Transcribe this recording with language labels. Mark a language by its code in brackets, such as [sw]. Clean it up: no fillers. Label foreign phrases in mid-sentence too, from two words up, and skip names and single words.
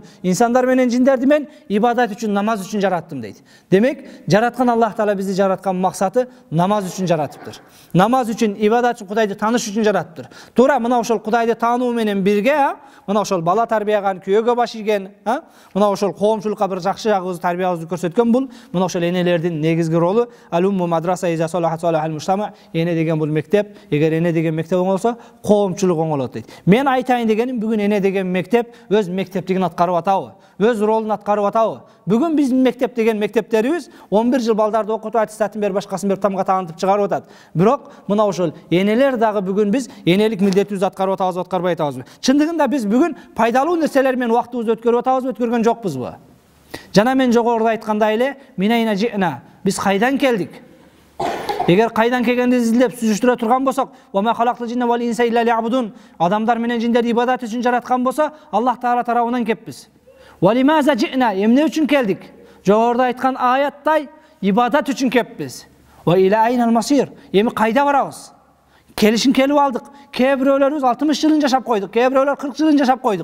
[ky] İnsanlar menen jinderdi men ibadat üçün, namaz üçün jarattım deydi. Demek jaratkan Allah Taala bizi jaratkan maksatı namaz üçün jaratıptır. Namaz üçün, ibadat üçün, Kudaydı tanış üçün jaratıptır. Tuра mına ошол Kudaydı tanuu menen birge, mına ошол bala tarbiyagan, köyge baş iген, mına ошол коомчулукка bir жакшы жагыбызды тарбиябызды көрсөткөн бул мына ошол энелердин негизги ролу [ar] الأم مدرسة إذا صلحت صلح المجتمع. [ky] Ene degen bul mektep, eger ene degen mektep olsa коомчулук оңолот дейт. Мен айтайын дегеним, бүгүн ene degen mektep өз мектептигин аткарып атабы, өз ролун аткарып атабы. Бүгүн биздин мектеп деген мектептерибиз 11 жыл балдарды окутуп аттестатын берип башкасын берип тамга таанытып чыгарып атат. Бирок мына ошол энелер дагы бүгүн биз энелик милдетибизди аткарып атабызбы, аткарбай атабызбы? Чындыгында биз бүгүн пайдалуу нерселер менен убактыбызды өткөрүп атабызбы, өткөргөн жокпузбу? Жана мен жогоруда айткандай эле, [ar] من أين جئنا, [ky] биз кайдан келдик? Егер кайдан келгенди изилдеп сүзүштүрө турган болсок, [ar] "وما خلقت الجن والإنس إلا ليعبدون." [ky] Адамдар менен жиндерди ибадат үчүн жараткан болсо, Аллах Таала тарабынан кеппиз. [ar] "ولماذا جئنا", [ky] эмне үчүн келдик? Жогоруда айткан аяттай ибадат үчүн кеппиз. [ar] "وإلى أين المصير", [ky] эми кайда барабыз? Келишин келип алдык. Кээ бирөөлөрүбүз 60 жылын жашап койдук, кээ бирөөлөр 40 жылын жашап койдук.